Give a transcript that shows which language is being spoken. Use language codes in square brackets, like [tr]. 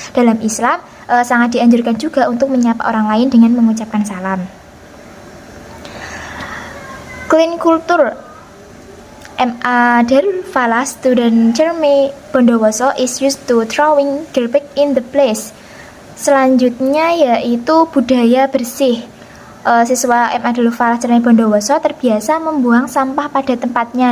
[id] Dalam Islam, sangat dianjurkan juga untuk menyapa orang lain dengan mengucapkan salam. [en] Clean culture. MA Darul Falah student Cermai Bondowoso is used to throwing garbage in the place. [id] Selanjutnya yaitu budaya bersih. Siswa MA Darul Falah Cermai Bondowoso terbiasa membuang sampah pada tempatnya.